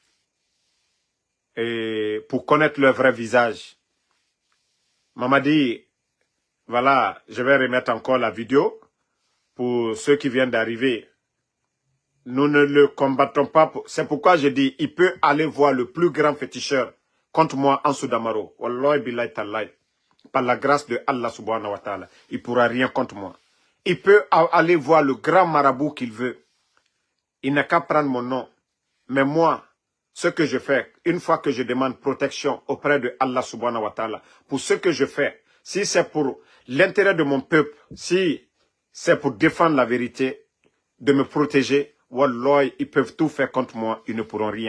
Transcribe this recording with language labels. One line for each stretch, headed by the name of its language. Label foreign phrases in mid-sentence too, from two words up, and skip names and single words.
French: Et pour connaître leur vrai visage. Mamadi, voilà, je vais remettre encore la vidéo pour ceux qui viennent d'arriver. Nous ne le combattons pas. C'est pourquoi je dis, il peut aller voir le plus grand féticheur contre moi en Soudamaro.
Arabic: والله بالله تالله.
French: Par la grâce de
Arabic: الله سبحانه وتعالى.
French: Il ne pourra rien contre moi. Il peut aller voir le grand marabout qu'il veut. Il n'a qu'à prendre mon nom. Mais moi, ce que je fais, une fois que je demande protection auprès de
Arabic: الله سبحانه وتعالى,
French: pour ce que je fais, si c'est pour l'intérêt de mon peuple, si c'est pour défendre la vérité, de me protéger, wallah, ils peuvent tout faire contre moi, ils ne pourront rien.